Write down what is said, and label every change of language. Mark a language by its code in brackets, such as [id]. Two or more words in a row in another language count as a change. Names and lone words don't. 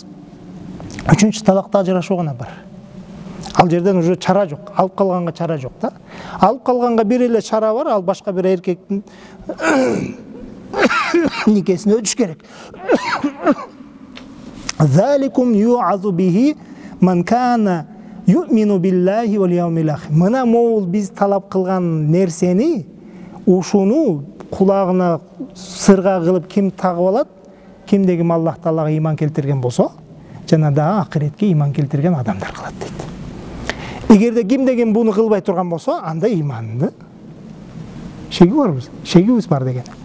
[ky] Үчүнчү талакта ажырашуу гана бар. Ал жерден уже чара жок, алып калганга чара жок да. Алып калганга бир эле чара бар, ал башка бир эркектин никесине өтүш керек. [ar] ذلكم يوعظ به من كان يؤمن بالله واليوم الآخر. [ky] Мына могул биз талап кылган нерсени, ушуну кулагына сырга кылып ким тагып алат? Кимде ким Аллах Таалага ыйман келтирген болсо, жана да акыретке ыйман келтирген адамдар кылат дейт. Эгерде кимде ким буну кылбай турган болсо, анда ыйманды шегибиз бар деген.